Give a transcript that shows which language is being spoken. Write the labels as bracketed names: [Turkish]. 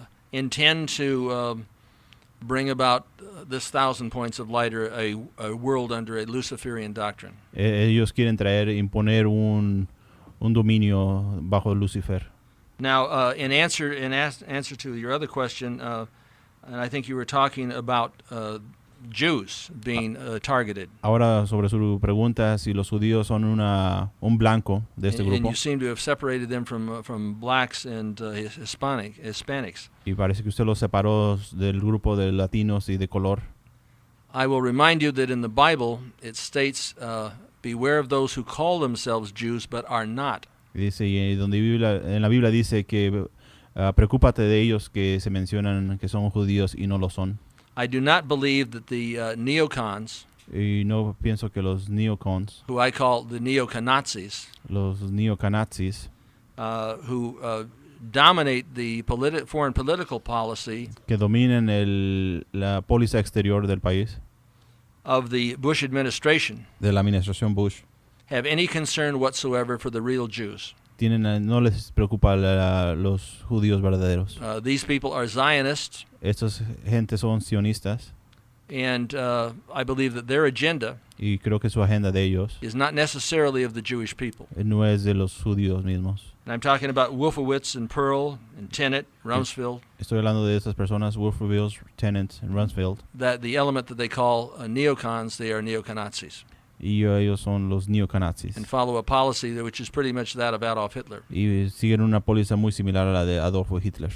[English] Intend to bring about this 1,000 points of light, or a world under a Luciferian doctrine. [Spanish] Ellos quieren imponer un dominio bajo Lucifer. [English] Now, in answer to your other question, and I think you were talking about Jews being targeted. [Spanish] Ahora sobre su pregunta si los judíos son un blanco de este [English] And [Spanish] grupo. [English] you seem to have separated them from blacks and Hispanics. [Spanish] Y parece que usted los separó del grupo de latinos y de color. [English] I will remind you that in the Bible it states, "Beware of those who call themselves Jews but are not." [Spanish] Y dice, en la Biblia dice que preocúpate de ellos que se mencionan que son judíos y no lo son. [English] I do not believe that the neocons, [Spanish] Y no pienso que los neocons, [English] who I call the neocanazis, [Spanish] los neocanazis, [English] who dominate the foreign political policy [Spanish] que dominen la póliza exterior del país, [English] of the Bush administration, [Spanish] de la administración Bush, [English] have any concern whatsoever for the real Jews. [Spanish] no les preocupa los judíos verdaderos. [English] These people are Zionists, [Spanish] Estas gentes son sionistas [English] and I believe that their agenda [Spanish] y creo que su agenda de ellos [English] is not necessarily of the Jewish people. [Spanish] no es de los judíos mismos. [English] And I'm talking about Wolfowitz and Pearl and Tenet, Rumsfeld, [Spanish] Estoy hablando de estas personas, Wolfowitz, Tennant y Rumsfeld, [English] that the element that they call neocons, they are neocanazis, [Spanish] y ellos son los neocanazis. [English] and follow a policy which is pretty much that of Adolf Hitler, [Spanish] Y siguen una póliza muy similar a la de Adolfo Hitler,